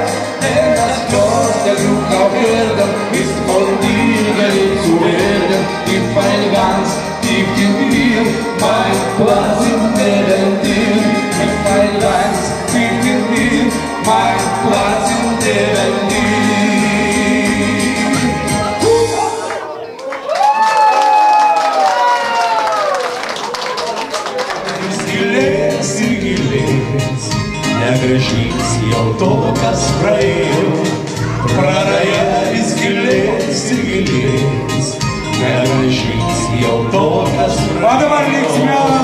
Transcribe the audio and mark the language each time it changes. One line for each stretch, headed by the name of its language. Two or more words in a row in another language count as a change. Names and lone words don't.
German: Denn das große Glück auf Erden ist von dir geliebt zu werden, ich fein ganz tief in mir, mein Platz im Leben dir, ich fein ganz tief in mir, mein Platz im Leben dir.
Lithuanian: Įsigilės, negrąžins jau to, kas praėjo. Praraja įsigilės, negrąžins jau to, kas praėjo.